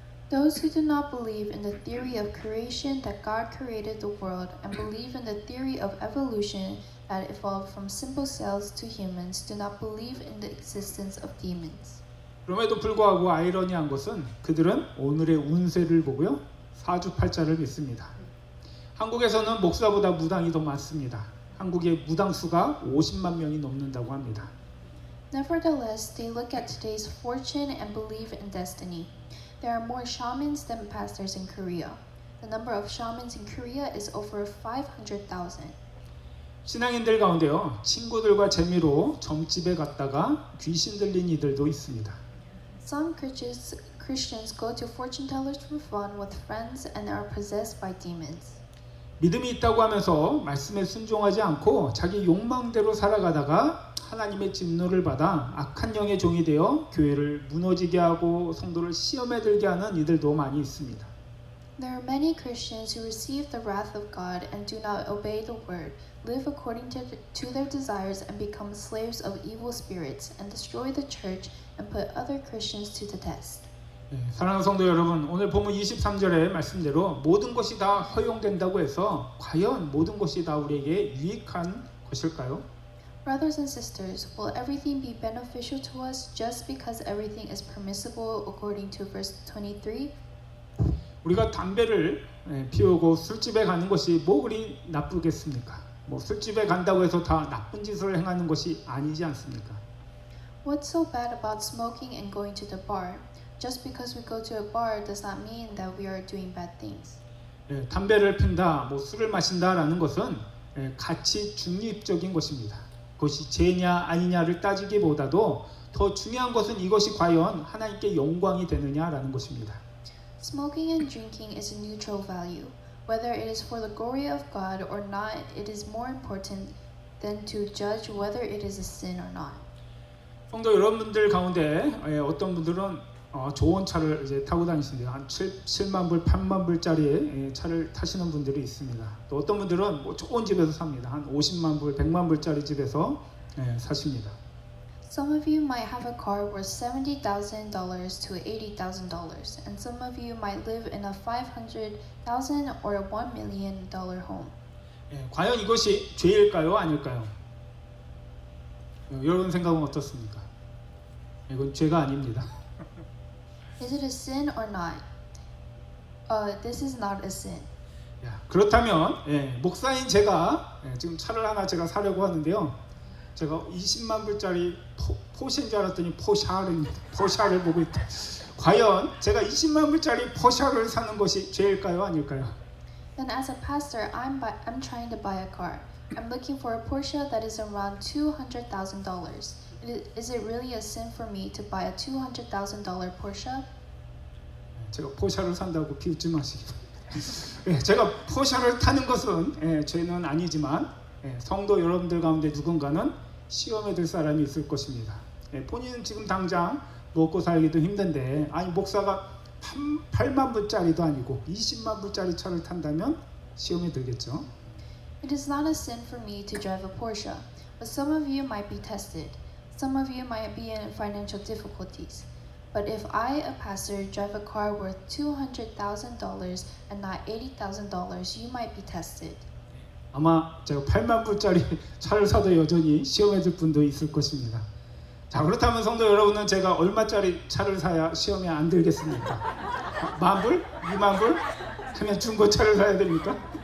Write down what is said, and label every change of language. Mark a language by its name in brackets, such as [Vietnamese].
[English] Those who do not believe in the theory of creation that God created the world and believe in the theory of evolution that evolved from simple cells to humans do not believe in the existence of demons. [Korean] 그럼에도 불구하고 아이러니한 것은 그들은 오늘의 운세를 보고요. 사주팔자를 믿습니다. 한국에서는 목사보다 무당이 더 많습니다. 한국의 무당 수가 50만 명이 넘는다고 합니다. [English] Nevertheless, they look at today's fortune and believe in destiny. There are more shamans than pastors in Korea. The number of shamans in Korea is over 500,000. [Korean] 신앙인들 가운데요. 친구들과 재미로 점집에 갔다가 귀신 들린 이들도 있습니다. [English] Some Christians go to fortune tellers for fun with friends and are possessed by demons. [Korean] 믿음이 있다고 하면서 말씀에 순종하지 않고 자기 욕망대로 살아가다가 하나님의 진노를 받아 악한 영의 종이 되어 교회를 무너지게 하고 성도를 시험에 들게 하는 이들도 많이 있습니다. [English] There are many Christians who receive the wrath of God and do not obey the word, live according to their desires and become slaves of evil spirits and destroy the church and put other Christians to the test. [Korean] 사랑하는 성도 여러분, 오늘 본문 23절의 말씀대로 모든 것이 다 허용된다고 해서 과연 모든 것이 다 우리에게 유익한 것일까요? [English] Brothers and sisters, will everything be beneficial to us just because everything is permissible according to verse 23? [Korean] 우리가 담배를 피우고 술집에 가는 것이 뭐 그리 나쁘겠습니까? 뭐 술집에 간다고 해서 다 나쁜 짓을 행하는 것이 아니지 않습니까? [English] What's so bad about smoking and going to the bar? Just because we go to a bar does not mean that we are doing bad things. [Korean] 담배를 핀다, 뭐 술을 마신다라는 것은 가치 중립적인 것입니다. 그것이 죄냐 아니냐를 따지기보다도 더 중요한 것은 이것이 과연 하나님께 영광이 되느냐라는 것입니다. [English] Smoking and drinking is a neutral value. Whether it is for the glory of God or not, it is more important than to judge whether it is a sin or not. [Korean] 성도 여러분들 가운데 어떤 분들은 좋은 차를 이제 타고 다니시는데 한 7만 불, 8만 불짜리 차를 타시는 분들이 있습니다. 또 어떤 분들은 뭐 좋은 집에서 삽니다. 한 50만 불, 100만 불짜리 집에서 사십니다. [English] Some of you might have a car worth $70,000 to $80,000, and some of you might live in a $500,000 or $1 million home. [Korean] 과연 이것이 죄일까요? 아닐까요? 여러분 생각은 어떻습니까? 이건 죄가 아닙니다. [English] Is it a sin or not? This is not a sin. [Korean] 그렇다면 목사인 제가 지금 차를 하나 제가 사려고 하는데요. 제가 20만 불짜리 포르쉐인 줄 알았더니 포샤를 보고 있다. 과연 제가 20만 불짜리 포샤를 사는 것이 죄일까요? 아닐까요? [English] Then as a pastor, I'm trying to buy a car. I'm looking for a Porsche that is around $200,000. Is it really a sin for me to buy a $200,000 Porsche? [Korean] 제가 포샤를 산다고 비웃지 마시기 바랍니다. 제가 포샤를 타는 것은 죄는 아니지만 성도 여러분들 가운데 누군가는 시험에 들 사람이 있을 것입니다. 본인은 지금 당장 먹고 살기도 힘든데 아니 목사가 8만 불짜리도 아니고 20만 불짜리 차를 탄다면 시험에 들겠죠. [English] It is not a sin for me to drive a Porsche, but some of you might be tested. Some of you might be in financial difficulties. But if I, a pastor, drive a car worth $200,000 and not $80,000, you might be tested. [Korean] 아마 제가 8만 불짜리 차를 사도 여전히 시험에 들 분도 있을 것입니다. 자, 그렇다면 성도 여러분은 제가 얼마짜리 차를 사야 시험에 안 들겠습니까? 10,000 불? 20,000 불? 그냥 중고차를 사야 됩니까?